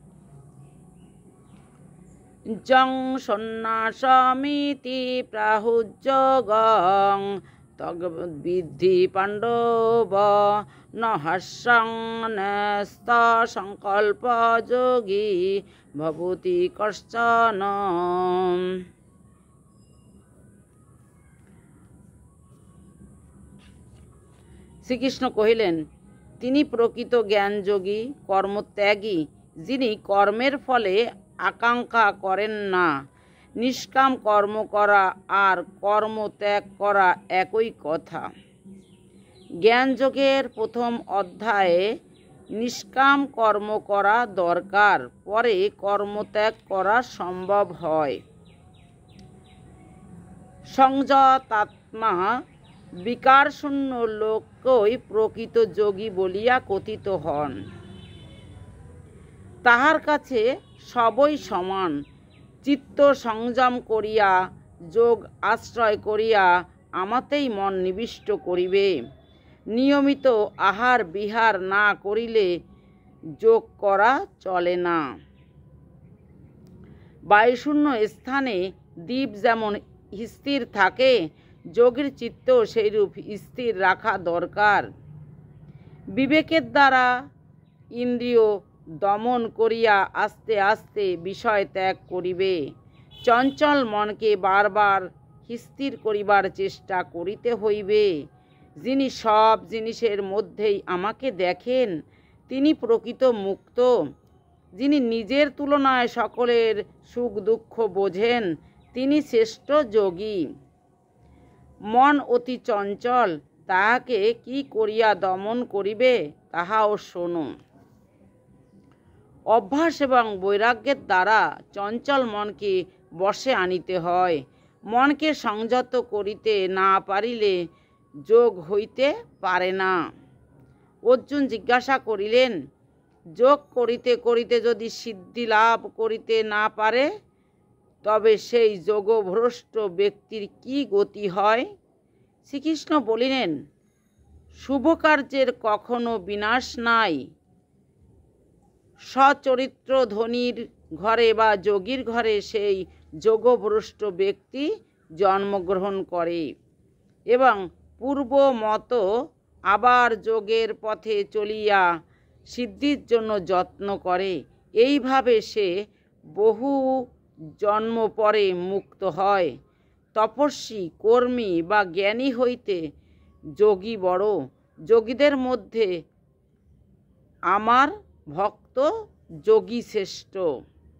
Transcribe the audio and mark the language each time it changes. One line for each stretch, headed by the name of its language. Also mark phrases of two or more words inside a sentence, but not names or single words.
Sanskrit: जं सन्न्यासमिति प्राहुज्योगं तद्विद्धि पाण्डव न हर्षं न्यस्तसंकल्प योगी भवति कश्चन।
Bangla: শ্রীকৃষ্ণ কহিলেন তিনি প্রকৃত জ্ঞানযোগী কর্মত্যাগী যিনি কর্মের ফলে আকাঙ্ক্ষা করেন না। নিষ্কাম কর্ম করা আর কর্ম ত্যাগ করা একই কথা। জ্ঞান যোগের প্রথম অধ্যায়ে নিষ্কাম কর্ম করা দরকার, পরে কর্ম ত্যাগ করা সম্ভব হয়। সংযতাত্মা বিকার শূন্য লোকই প্রকৃত যোগী বলিয়া কথিত হন। তাহার কাছে সবই সমান। চিত্ত সংযম করিয়া যোগ আশ্রয় করিয়া আমাতেই মন নিবিষ্ট করিবে। নিয়মিত আহার বিহার না করিলে যোগ করা চলে না। বায়ুশূন্য স্থানে দীপ যেমন স্থির থাকে যোগীর চিত্ত সেইরূপ স্থির রাখা দরকার। বিবেকের দ্বারা ইন্দ্রিয় দমন করিয়া আস্তে আস্তে বিষয় ত্যাগ করিবে। চঞ্চল মন কে বার বার স্থির করিবার চেষ্টা করিতে হইবে। যিনি সব জিনিসের মধ্যেই আমাকে দেখেন তিনি প্রকৃত মুক্ত। যিনি নিজের তুলনায় সকলের সুখ দুঃখ বোঝেন তিনি শ্রেষ্ঠ যোগী। মন অতি চঞ্চল, তাহাকে কি করিয়া দমন করিবে তাহাও শোনো। অভ্যাস এবং বৈরাগ্যের দ্বারা চঞ্চল মন কে বশে আনিতে হয়। মন কে সংযত করিতে না পারিলে যোগ হইতে পারে না। অর্জুন জিজ্ঞাসা করিলেন, যোগ করিতে করিতে যদি সিদ্ধি লাভ করিতে না পারে তবে সেই যোগভ্রষ্ট ব্যক্তির কি গতি হয়? শ্রীকৃষ্ণ বলিলেন, শুভ কার্যের কখনো বিনাশ নাই। সচরিত্র ধনীর ঘরে বা যোগীর ঘরে সেই যোগভ্রষ্ট ব্যক্তি জন্মগ্রহণ করে এবং পূর্ব মতো আবার যোগের পথে চলিয়া সিদ্ধির জন্য যত্ন করে। এইভাবে সে বহু জন্ম পরে মুক্ত হয়। তপস্বী কর্মী বা জ্ঞানী হইতে যোগী বড়। যোগীদের মধ্য আমার ভক্ত যোগী শ্রেষ্ঠ।